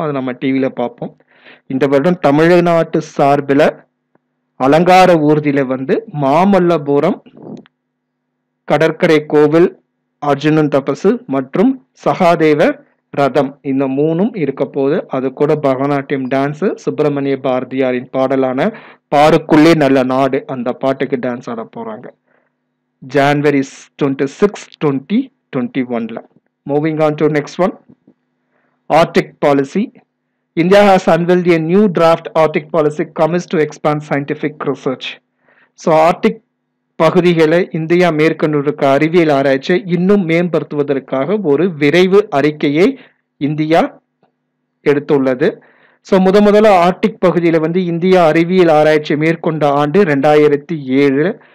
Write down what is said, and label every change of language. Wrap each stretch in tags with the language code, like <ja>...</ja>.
<ta>அது நம்ம டிவியில பார்ப்போம். இந்த வருடம் தமிழ்நாட்டு சார்பில் அலங்கார ஊர்தியில வந்து மாமல்லபுரம் கடற்கரை கோவில், அர்ஜுனன் தபசு மற்றும் சகாதேவ ரதம் இந்த மூணும் இருக்க போது. அது கூட பரதநாட்டியம் டான்ஸ், சுப்பிரமணிய பாரதியாரின் பாடலான பாருக்குள்ளே நல்ல நாடு அந்த பாட்டுக்கு டான்ஸ் ஆட போறாங்க January 26, 2021.</ta> <en>Moving on to next one, Arctic policy. India has unveiled a new draft Arctic policy commits to expand scientific research.</en> <ta>So Arctic பகுதிகளை இந்தியா மேற்கொண்டிருக்க அறிவியல் ஆராய்ச்சியை இன்னும் மேம்படுத்துவதற்காக ஒரு விரைவு அறிக்கையை இந்தியா எடுத்துள்ளது. ஸோ முதல்ல ஆர்டிக் பகுதியில் வந்து இந்தியா அறிவியல் ஆராய்ச்சி மேற்கொண்ட ஆண்டு 2007.</ta>